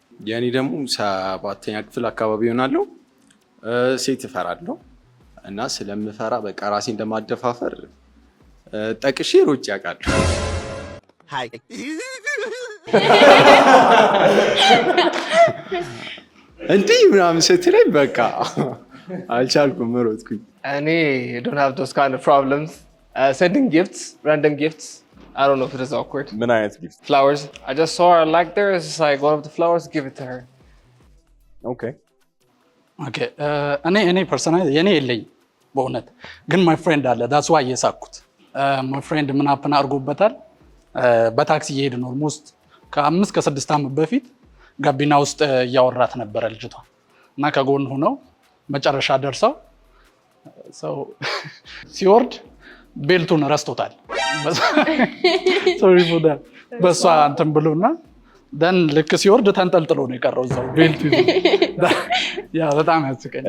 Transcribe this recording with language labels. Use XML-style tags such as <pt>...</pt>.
<am>የኔ ደግሞ 7ኛ ክፍል አካባቢ ይሆናለሁ። ሴት እፈራለሁ እና ስለምፈራ በቃ ራሴ እንደማደፋፈር ጠቅሼ ሮጬ ያውቃለሁ። እንዲህ ምናምን ስትለኝ በቃ አልቻልኩም፣ ሮጥኩኝ።</am> <en>እኔ don't have those kind of problems. Sending gifts, random gifts. I don't know if it is awkward.</en> <am>ምን አይነት ጊፍት?</am> <en>Flowers. I just saw her like there. It's just like one of the flowers, give it to her. Okay. Okay.</en> <am>እኔ ፐርሰናሊ የኔ የለኝ በእውነት ግን ማይ ፍሬንድ አለ</am> <en>that's why</en> <am>የሳኩት ማይ ፍሬንድ ምን አፕን አድርጎበታል። በታክሲ እየሄድን ኦልሞስት ከ5 ከ6 ዓመት በፊት ጋቢና ውስጥ እያወራት ነበረ ልጅቷ እና ከጎን ሆነው መጨረሻ ደርሰው ሰው ሲወርድ ቤልቱን ረስቶታል።</am> <en>ሶሪ ፎር ዳት</en> <am>በሷ እንትን ብሎና ደን ልክ ሲወርድ ተንጠልጥሎ ነው የቀረው እዛው ቤልቱ። ያ በጣም ያስቀኝ።</am>